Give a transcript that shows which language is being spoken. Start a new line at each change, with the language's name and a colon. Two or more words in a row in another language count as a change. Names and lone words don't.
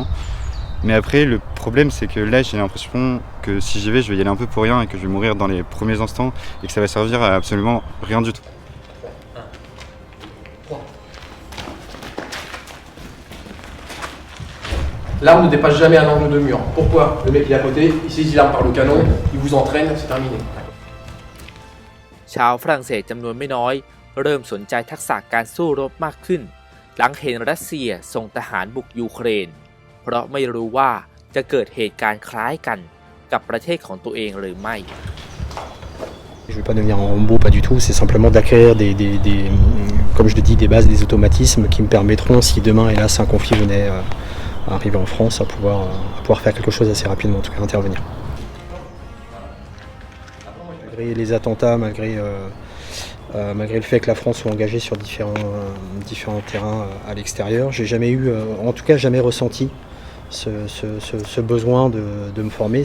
French: Mais après, le problème, c'est que là, j'ai l'impression que si j'y vais, je vais y aller un peu pour rien et que je vais mourir dans les premiers instants et que ça va servir à absolument rien du tout. L'arme ne dépasse jamais un angle de mur. Pourquoi ? Le mec il est à côté, il saisit l'arme par le canon, il vous entraîne, c'est terminé.
Thai: ชาวฝรั่งเศสจำนวนไม่น้อยเริ่มสนใจทักษะการสู้รบมากขึ้นหลังเห็นรัสเซียส่งทหารบุกยูเครนเพราะไม่รู้ว่าจะเกิดเหตุการณ์คล้ายกันกับประเทศของตัวเองหรือไม่
French: Je ne veux pas devenir un robot, pas du tout, c'est simplement d'acquérir comme je le dis, des bases, des automatismes qui me permettront, si demain, hélas, un conflit venait à arriver en France, à pouvoir faire quelque chose assez rapidement, en tout cas intervenir. Malgré les attentats, malgré le fait que la France soit engagée sur différents terrains à l'extérieur, j'ai jamais eu, en tout cas jamais ressenti ce besoin de me former.